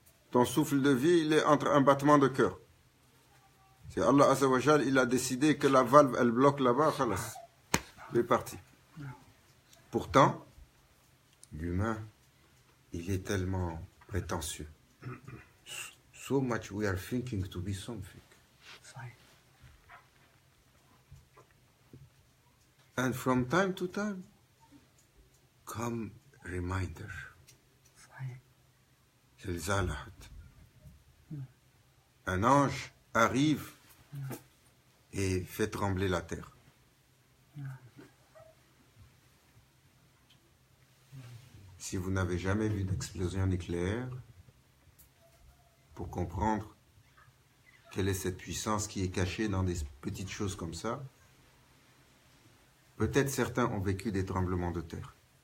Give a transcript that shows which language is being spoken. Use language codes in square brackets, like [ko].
[fr] Ton souffle de vie, il est entre un battement de cœur. Si Allah Azza wa Jal, il a décidé que la valve, elle bloque là-bas, khalas. Tu es parti. Pourtant, l'humain, il est tellement prétentieux. [en] So much we are thinking to be something. And from time to time, come reminder. [fr] C'est le Zalahat. Un ange arrive et fait trembler la terre. Si vous n'avez jamais vu d'explosion nucléaire, pour comprendre quelle est cette puissance qui est cachée dans des petites choses comme ça, peut-être certains ont vécu des tremblements de terre.